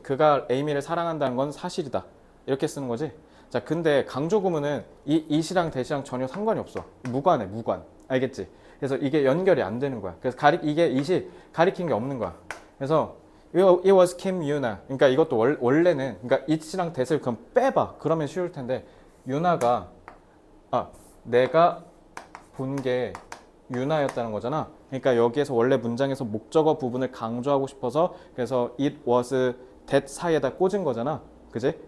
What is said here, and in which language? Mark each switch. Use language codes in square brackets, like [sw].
[ko] 그가 에이미를 사랑한다는 건 사실이다. 이렇게 쓰는 거지. 자, 근데 강조 구문은 이 it이랑 that이랑 전혀 상관이 없어. 무관해, 무관. 알겠지? 그래서 이게 연결이 안 되는 거야. 그래서 이게 it이 가리킨 게 없는 거야. 그래서 [en] it was Kim Yuna. [ko] 그러니까 이것도 원래는 그러니까 it이랑 that을 그럼 빼봐. 그러면 쉬울 텐데 유나가 내가 본 게 유나였다는 거잖아. 그러니까 여기에서 원래 문장에서 목적어 부분을 강조하고 싶어서 그래서 [en] it was that [ko] 사이에다 꽂은 거잖아. 그지?